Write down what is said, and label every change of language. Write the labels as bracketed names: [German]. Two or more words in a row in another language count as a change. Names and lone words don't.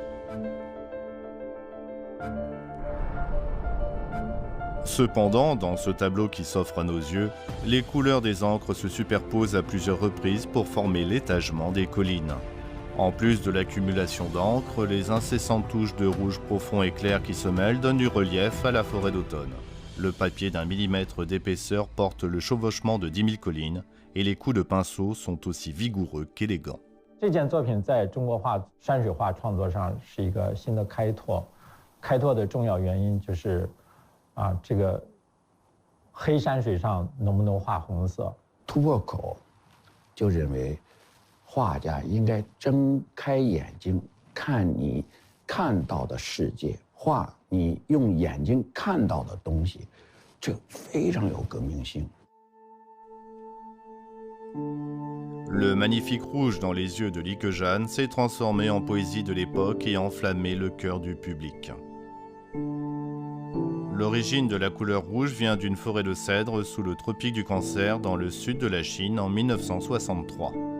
[French] Cependant, dans ce tableau qui s'offre à nos yeux, les couleurs des encres se superposent à plusieurs reprises pour former l'étagement des collines. En plus de l'accumulation d'encre, les incessantes touches de rouge profond et clair qui se mêlent donnent du relief à la forêt d'automne. Le papier d'1 millimètre d'épaisseur porte le chevauchement de 10 000 collines et les coups de pinceau sont aussi vigoureux qu'élégants. [Chinese] 这件作品在中国画山水画创作上是一个新的开拓，开拓的重要原因就是 这个黑山水上能不能画红色？突破口就认为，画家应该睁开眼睛看你看到的世界，画你用眼睛看到的东西，这非常有革命性。 [French] Le magnifique rouge dans les yeux de Li Keqian s'est transformé en poésie de l'époque et enflammé le cœur du public. L'origine de la couleur rouge vient d'une forêt de cèdres sous le tropique du Cancer dans le sud de la Chine en 1963.